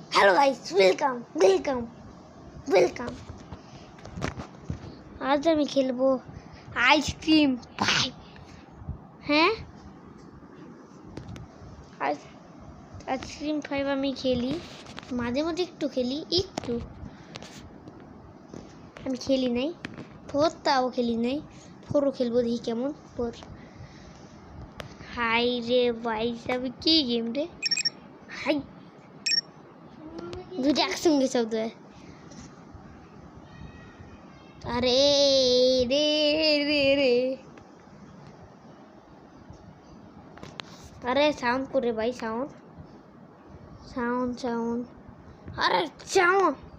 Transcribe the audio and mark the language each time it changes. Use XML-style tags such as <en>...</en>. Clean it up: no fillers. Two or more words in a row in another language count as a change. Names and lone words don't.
<en>hello guys, welcome welcome welcome.</en> <bn>आज আমি খেলবো আইসক্রিম ফাইভ। হ্যাঁ, আইসক্রিম ফাইভ আমি খেলি, মাঝে মাঝে একটু খেলি, একটু। আমি খেলি নাই ফোর, তাও খেলি নাই। ফোরও খেলবো, দেখি কেমন ফোর। হাই রে ভাই, সব কি গেম রে? হাই, দুটো একসঙ্গে শব্দ হয়।</bn> <hi>अरे रे रे रे, अरे साउंड करे भाई,</hi> <en>sound sound sound,</en> <hi>अरे साउंड।</hi>